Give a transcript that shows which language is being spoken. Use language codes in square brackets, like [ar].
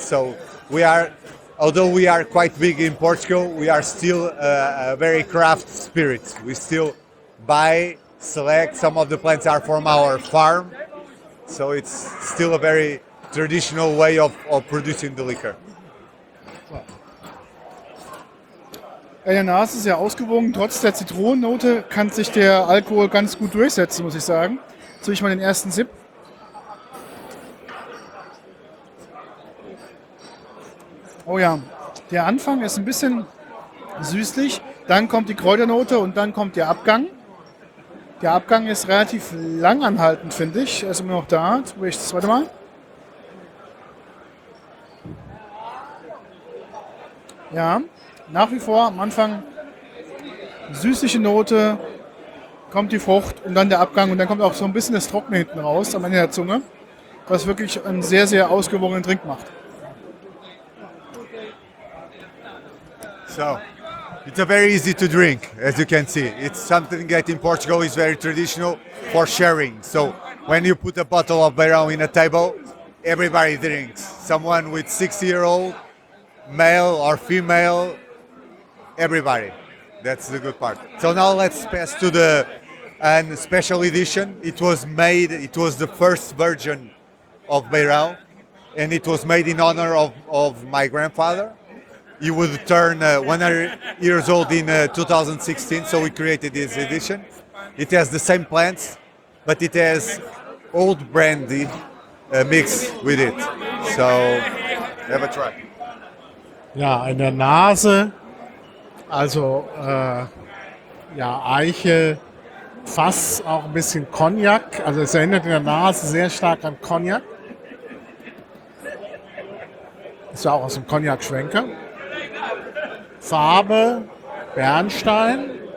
[en] So we are, although we are quite big in Portugal, we are still a very craft spirit. We still buy, select. Some of the plants are from our farm. So it's still a very traditional way of producing the liquor. [de] In der Nase ist ja ausgewogen. Trotz der Zitronennote kann sich der Alkohol ganz gut durchsetzen, muss ich sagen. Jetzt habe ich mal den ersten Sip. Oh ja, der Anfang ist ein bisschen süßlich. Dann kommt die Kräuternote und dann kommt der Abgang. Der Abgang ist relativ langanhaltend, finde ich. Er ist immer noch da. Warte mal. Ja, nach wie vor am Anfang süßliche Note, kommt die Frucht und dann der Abgang und dann kommt auch so ein bisschen das Trockene hinten raus am Ende der Zunge, was wirklich einen sehr, sehr ausgewogenen Drink macht. [en] So, it's a very easy to drink, as you can see. It's something that in Portugal is very traditional for sharing. So, when you put a bottle of Beirão in a table, everybody drinks. Someone with 6-year-old, male or female, everybody. That's the good part. So now let's pass to the special edition. It was made, it was the first version of Beirão, and it was made in honor of my grandfather. He would turn 100 years old in 2016, so we created this edition. It has the same plants, but it has old brandy mixed with it. So have a try. [de] Ja, in der Nase, also ja, Eiche, Fass, auch ein bisschen Cognac. Also es erinnert in der Nase sehr stark an Cognac. Ist ja auch aus dem Cognac-Schwenker. Farbe, Bernstein.